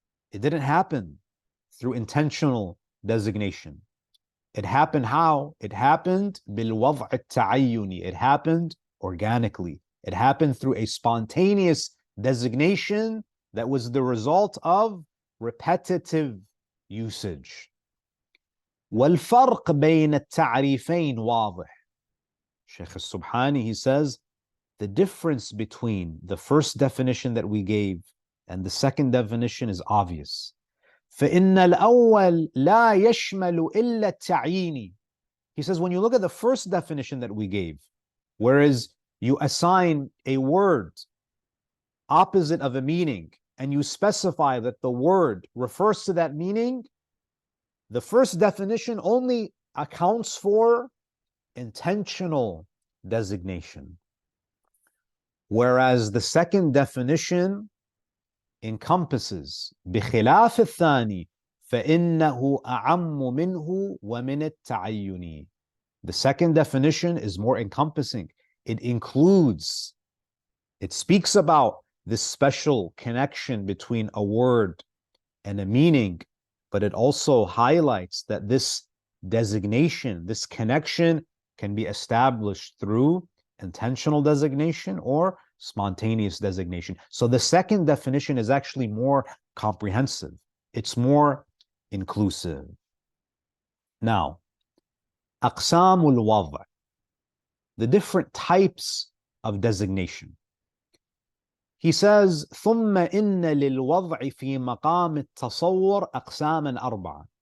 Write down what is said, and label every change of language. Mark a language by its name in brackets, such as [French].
[English] It didn't happen through intentional designation. It happened how? It happened [Arabic] بالوضع التعيني. [English] It happened organically. It happened through a spontaneous designation that was the result of repetitive usage. [Arabic] والفرق بين التعريفين واضح. [English] Sheikh Al-Subhani, he says, the difference between the first definition that we gave and the second definition is obvious. [Arabic] فإن الأول لا يشمل إلا التعيين. [English] He says, when you look at the first definition that we gave, whereas you assign a word opposite of a meaning and you specify that the word refers to that meaning, the first definition only accounts for intentional designation. Whereas the second definition encompasses [Arabic] بخلاف الثاني فإنه أعم منه ومن التعين. [English] The second definition is more encompassing. It includes, it speaks about this special connection between a word and a meaning, but it also highlights that this designation, this connection can be established through intentional designation or spontaneous designation. So the second definition is actually more comprehensive. It's more inclusive. Now, [Arabic] أقسام الوضع, [English] the different types of designation. He says, [Arabic] ثم إن للوضع في مقام التصور أقساما أربعة.